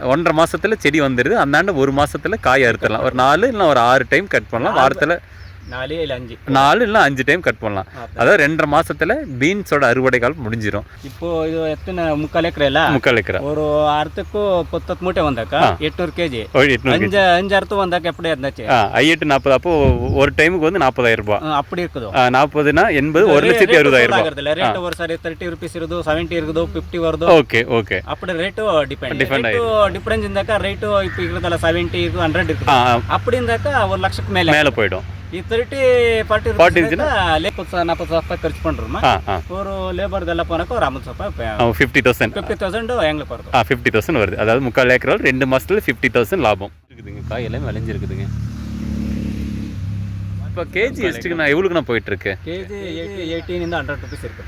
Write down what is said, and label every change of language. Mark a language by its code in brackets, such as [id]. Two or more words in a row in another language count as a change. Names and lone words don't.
[ta] 1.5 மாசத்துல செடி வந்துடுது. அந்தாண்ட 1 மாசத்துல காய் அறுத்துடலாம். ஒரு 4 இல்லை ஒரு 6 [en] time cut [ta] பண்ணலாம். வாரத்தில் 4 இல்லை 5 [en] time cut [ta] பண்ணலாம். அதாவது 2.5 மாசத்துல பீன்ஸோட அறுவடை காலம் முடிஞ்சிடும். [kn] இப்போ ಇದು ಎತ್ತಿನ 3/4 ಎಕರೆ ಅಲ್ಲ, 3/4 ಎಕರೆ [ta] ஒரு அறுத்துக்கு 10 மூட்டை வந்தாக்கா 800 kg. 5 அறுத்து வந்தாக்க எப்படி இருந்துச்சு? 840. அப்போ ஒரு டைமுக்கு வந்து 40,000 ரூபாய் அப்படி இருக்குது. 40னா 80, 1,60,000 ரூபாய். ரேட் ஒரு சாரி 30 rupees [kn] ಇರೋದು, 70 ಇರೋದು, [ta] 50 வருது. [kn] ಓಕೆ ಓಕೆ. [ta] அப்படி [en] rate depend difference [ta] இருந்தாக்கா ரேட் இப்போ இருக்குதಲ್ಲ 70 இருக்கு, 100 இருக்கு. அப்படி இருந்தாக்கா 1 லட்சத்துக்கு மேல போய்டும். [kn] ಈ 30-40 40,000 ರೂಪಾಯಿ ಖರ್ಚು ಪண்றோமா, [ta] ஒரு லேபர் இதெல்லாம் போனாக்க ஒரு 50,000 ರೂಪಾಯಿ 50,000 எங்களுக்கு வருது. 50,000 வருது. அதாவது 3/4 ஏக்கரால் 2 மாசத்துல 50,000 லாபம் இருக்குதுங்க. காய் எல்லாம் விளைஞ்சிருக்குதுங்க. இப்போ கேஜி எஸ்ட்டுக்கு நான் எவ்வளோக்கு நான் போயிட்டு இருக்கு? கேஜி 18 ಇಂದ 100 rupees இருக்குது.